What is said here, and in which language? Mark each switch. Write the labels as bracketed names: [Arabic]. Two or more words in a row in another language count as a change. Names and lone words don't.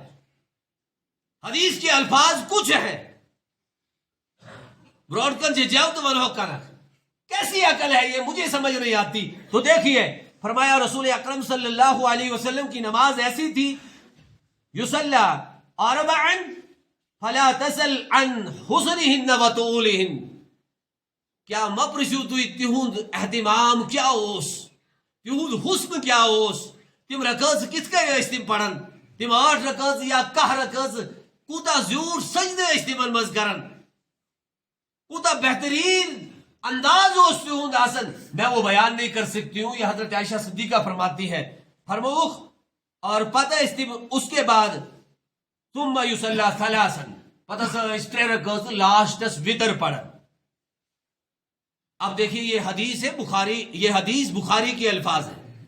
[Urdu] حدیث کے الفاظ کچھ ہیں براڈ کن جاؤ تو ونہو کرک کیسی عقل ہے یہ مجھے سمجھ نہیں آتی. تو دیکھیے فرمایا رسول اکرم صلی اللہ علیہ وسلم کی نماز ایسی تھی [Arabic] یصلی اربعا فلا تسل عن حسنہن وطولہن. [Kashmiri] کیا مپرسو تو تہند اہتمام کیا اوس، تہند حسن کیا اوس، تم رکعت کت کن تم پڑھن، تم 8 رکعت یا 10 رکعت کوتا زور سجدہ تمن مز کرن، کوتا بہترین انداز اس تہند آسن. [Urdu] میں وہ بیان نہیں کر سکتی ہوں. یہ حضرت عائشہ صدیقہ فرماتی ہے فرموخ اور پتہ اس کے بعد [Arabic] ثم یصلی ثلاثا [Kashmiri] پتہ اس 3 رکعت لاسٹس وتر پڑھن. [Urdu] اب دیکھیے یہ حدیث ہے بخاری، یہ حدیث بخاری کے الفاظ ہیں.